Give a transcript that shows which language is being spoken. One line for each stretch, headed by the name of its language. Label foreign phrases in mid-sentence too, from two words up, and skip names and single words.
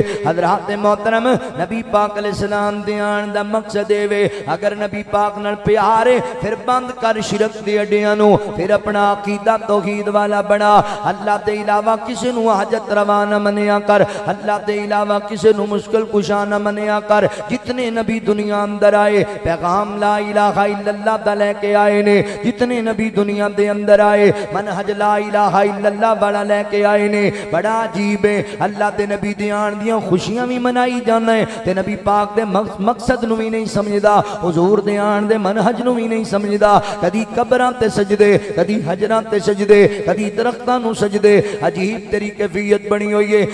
Punjabi: حضرات محترم نبی پاک علیہ السلام دے آن دا مقصد ہے، اگر نبی پاک نال پیار ہے پھر بند کر شرک دے اڈیاں نوں، پھر اپنا عقیدہ توحید والا بنا. اللہ دے علاوہ کسی نوں حاجت روا نہ منیا کر، اللہ دے علاوہ کسی نوں مشکل کشا نہ منیا کر. جتنے نبی دنیا اندر آئے پیغام
Arabic: لا إله إلا الله
Punjabi: دا لے کے آئے نے، جتنے نبی دنیا دے اندر آئے منہج
Arabic: لا إله إلا الله
Punjabi: والا لے کے آئے نے. بڑا عجیب ہے، اللہ دے نبی دے آن دیاں خوشیاں بھی منائی جانا ہے تے نبی پاک دے مقصد نوں بھی نہیں سمجھدا، حضور دے آن دے منہج نوں بھی نہیں سمجھدا. کدی قبراں تے سجدے، کدی حجراں تے سجدے، کدی درختاں نوں سجدے، عجیب تیری کیفیت بنی ہوئی ہے.